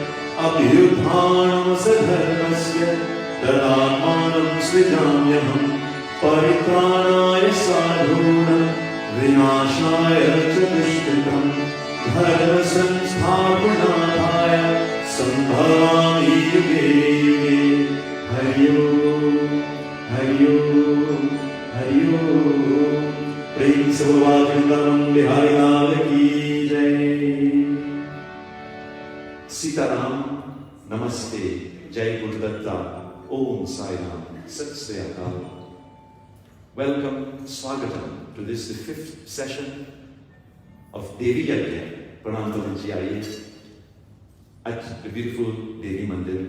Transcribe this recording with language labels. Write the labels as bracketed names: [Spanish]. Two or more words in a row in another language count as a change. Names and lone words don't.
[Sanskrit] अभ्युत्थानमसधर्मस्य तदात्मानं सृजाम्यहं परित्राणाय साधूनां विनाशाय च दुष्कृतं धर्मसंस्थापनार्थाय सम्भवामि युगे युगे हरि ओम हरि ओम हरि ओम। [Hindi] प्रेम से बोलो वृंदावन बिहारी लाल की जय। सीताराम नमस्ते जय गुरुदत्ता ओम साई राम [Punjabi] सत श्री अकाल। [English] Welcome, Swagatam, to this, the 5th session of Devi Yagya, Pranam at the beautiful Devi Mandir.